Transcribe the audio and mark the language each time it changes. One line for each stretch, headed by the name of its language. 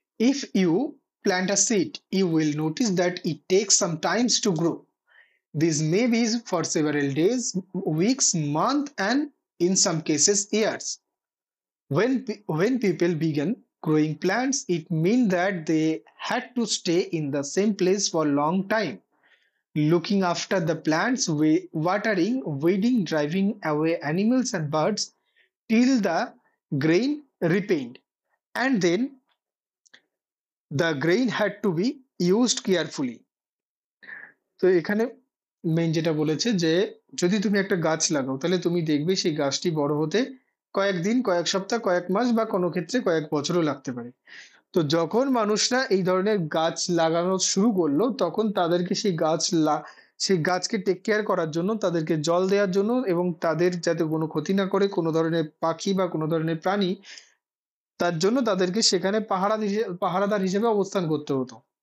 English: If you plant a seed you will notice that it takes some times to grow. This may be for several days, weeks, month and in some cases years. When people began growing plants, it meant that they had to stay in the same place for a long time, looking after the plants, watering, weeding, driving away animals and birds till the grain ripened, and then the grain had to be used carefully.
Bangla: তো এখানে main যেটা বলেছে যে যদি তুমি একটা গাছ লাগাও তাহলে তুমি দেখবে সেই গাছটি বড় হতে কয়েকদিন, কয়েক সপ্তাহ, কয়েক মাস বা কোনো ক্ষেত্রে কয়েক বছরও লাগতে পারে। তো যখন মানুষরা এই ধরনের গাছ লাগানো শুরু করলো তখন তাদেরকে সেই গাছকে টেক কেয়ার করার জন্য, তাদেরকে জল দেওয়ার জন্য এবং তাদের যাতে কোনো ক্ষতি না করে কোনো ধরনের পাখি বা কোনো ধরনের প্রাণী, তার জন্য তাদেরকে সেখানে পাহারাদার হিসেবে অবস্থান করতে হতো।